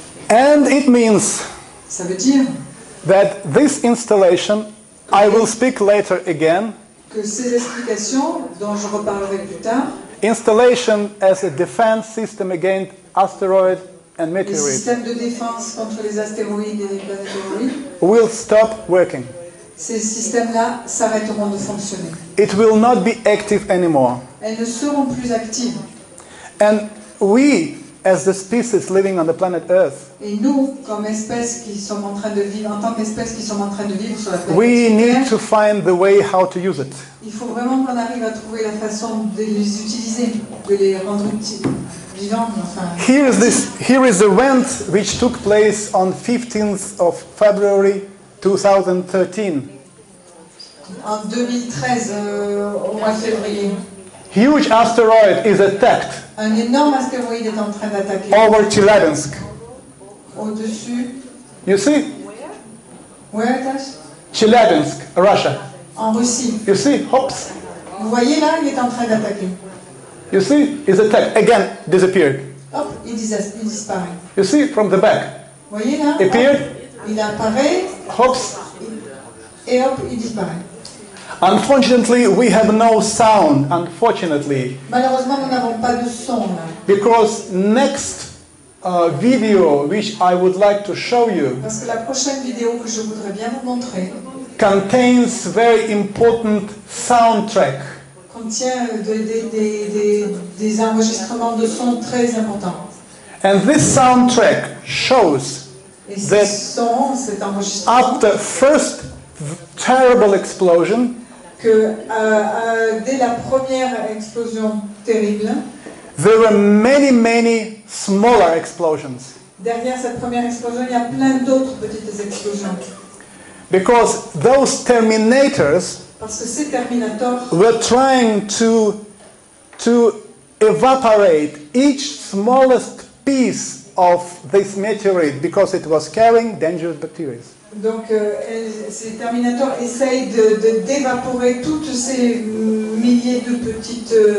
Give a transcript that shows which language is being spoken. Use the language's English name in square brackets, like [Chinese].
[English] And it means [French] Ça veut dire [English] that this installation, I will speak later again, [French] que ces explications, dont je reparlerai plus tard, [English] installation as a defense system against asteroid and [French] les [English] meteorite, [French] systèmes de défense contre les astéroïdes et les planétoïdes, [English] will stop working. [French] ces systèmes-là s'arrêteront de fonctionner. [English] It will not be active anymore. [French] Elles ne seront plus actives. [English] And we, as the species living on the planet Earth, [French] Et nous, comme espèces qui sommes en train de vivre, en tant qu'espèces qui sommes en train de vivre sur la planète [English] we need [French] Terre, [English] to find the way how to use it. [French] il faut vraiment qu'on arrive à trouver la façon de les utiliser, de les rendre vivants. Enfin, [English] Here is the event which took place on 15th of February 2013. [French] en 2013, au mois de février, [English] Huge asteroid is attacked [French] un énorme astéroïde est en train d'attaquer [English] over Chelyabinsk. [French] au-dessus. [English] You see? Where it is? Chelyabinsk, Russia. [French] En Russie. [English] You see? Hops. [French] Vous voyez là, il est en train d'attaquer. [English] You see? It's attacked. Again, disappeared. [French] Hop, il disparaît. [English] You see? From the back. [French] Vous voyez là? [English] Appeared. [French] Hop, il apparaît [English] Hops. [French] et hop, il disparaît. [English] Unfortunately, we have no sound, unfortunately, [French] Malheureusement, nous n'avons pas de son là. [English] because next video which I would like to show you [French] Parce que la prochaine vidéo que je voudrais bien vous montrer [English] contains very important soundtrack. [French] contient des enregistrements de sons très importants. [English] And this soundtrack shows [French] Et ces [English] that [French] sons, cet enregistrement, [English] after first terrible explosion, [French] que dès la première explosion terrible, [English] there were many smaller explosions. [French] derrière cette première explosion, il y a plein d'autres petites explosions. [English] Because those terminators [French] Parce que ces terminators [English] were trying to evaporate each smallest piece of this meteorite because it was carrying dangerous bacteria. [French] Donc, ces terminators essayent d'évaporer toutes ces milliers de petites